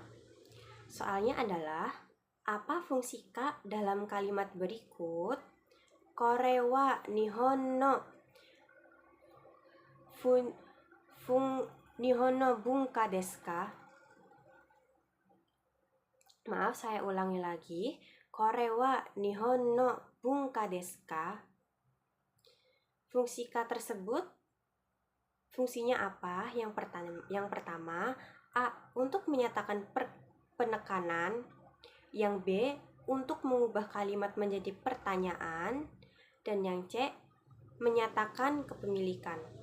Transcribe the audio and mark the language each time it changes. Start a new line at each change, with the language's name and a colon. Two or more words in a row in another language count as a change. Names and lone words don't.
Indonesian: Soalnya adalah, apa fungsi ka dalam kalimat berikut?
Japanese: これは日本の文化ですか?
Indonesian: Maaf, saya ulangi lagi.
Japanese: これは日本の文化ですか?
Indonesian: Fungsi ka tersebut fungsinya apa? Yang pertama, A, untuk menyatakan penekanan. Yang B, untuk mengubah kalimat menjadi pertanyaan. Dan yang C, menyatakan kepemilikan.